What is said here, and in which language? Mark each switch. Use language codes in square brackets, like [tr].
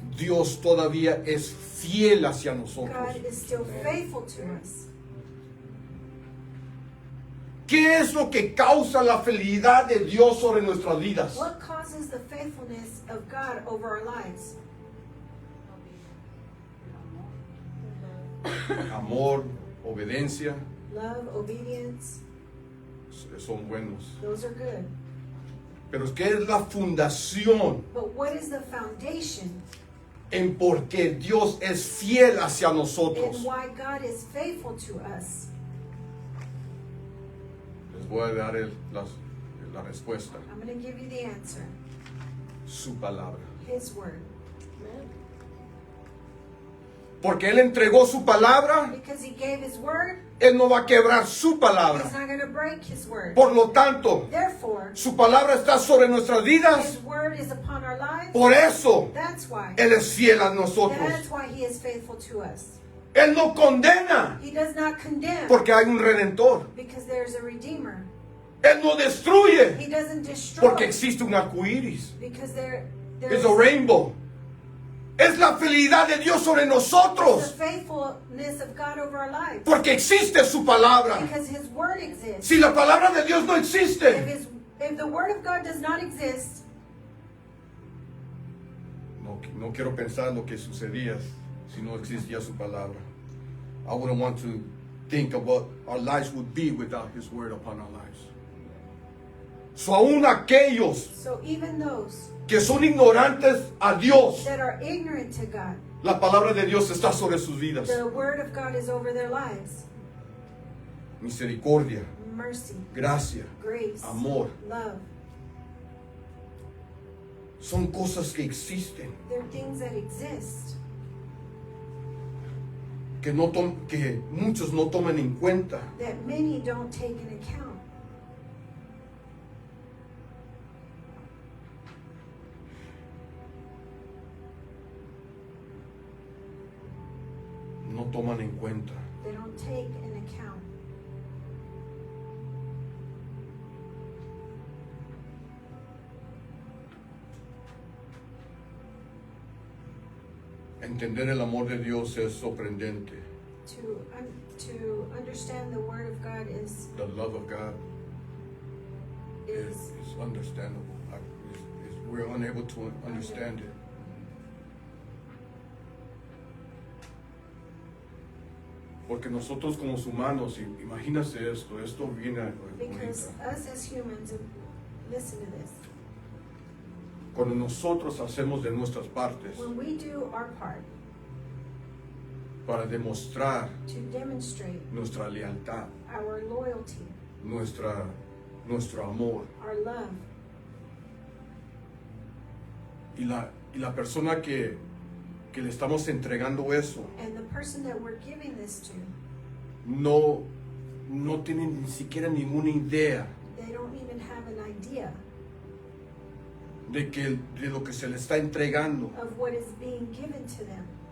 [es] Dios todavía es fiel hacia nosotros. [en] God is still faithful to us. [es] ¿Qué es lo que causa la fidelidad de Dios sobre nuestras vidas? [en] What causes the faithfulness of God over our lives? [es] Amor, obediencia, [en] Love, obedience, [es] son buenos. [en] those are good. [es] Pero ¿qué es la fundación [en] But what is the foundation [es] en por qué Dios es fiel hacia [en] in [es] nosotros? [en] why God is faithful to us? [es] Les voy a dar la respuesta. [en] I'm going to give you the answer. [es] Su palabra. [en] His word. [es] Porque Él entregó su palabra, [en] Because he gave his word, [es] Él no va a quebrar su [en] he's [es] palabra. [en] not going to break his word. [es] Por lo tanto, [en] Therefore, [es] su palabra está sobre nuestras vidas. [en] his word is upon our lives. [es] Por eso, [en] That's why. [es] Él es fiel a nosotros. [en] That's why he is faithful to us. [es] Él no condena [en] He does not condemn [es] porque hay un redentor. [en] because there's a redeemer. [es] Él no destruye [en] He doesn't destroy [es] porque existe un arco iris. [en] because there's Es a rainbow. [es] Es la fidelidad de Dios sobre [en] the [es] nosotros [en] faithfulness of God over our lives. [es] porque existe su palabra. [en] Because his word exists. [es] Si la palabra de Dios no existe, [en] If the word of God does not exist, [es] no no quiero pensar lo que sucedía si no existía su palabra. [en] I wouldn't want to think of what our lives would be without His word upon our lives. [es] So aún aquellos [en] So even those [es] que son ignorantes a Dios, [en] that are ignorant to God, [es] la palabra de Dios está sobre sus vidas. [en] the word of God is over their lives. [es] Misericordia, [en] Mercy, [es] gracia, [en] grace, [es] amor. [en] love. [es] Son cosas que existen, [en] They're things that exist [es] que muchos no toman en cuenta. [en] that many don't take into account. [es] No toman en cuenta. [en] They don't take into account. [es] Entender el amor de Dios es sorprendente. [en] To understand the word of God is The love of God is understandable. We're unable to understand it. [es] Porque nosotros como humanos, imagínate esto viene [en] because [es] ahorita. [en] us as humans, listen to this. [es] Cuando nosotros hacemos de nuestras partes [en] When we do our part [es] para demostrar [en] to demonstrate [es] nuestra lealtad, [en] our loyalty, [es] nuestro amor, [en] our love, [es] y la persona que le estamos entregando eso [en] and the person that we're giving this to, [es] no tiene ni siquiera ninguna idea [en] they don't even have an idea [es] de lo que se le está entregando, of what is being given to them.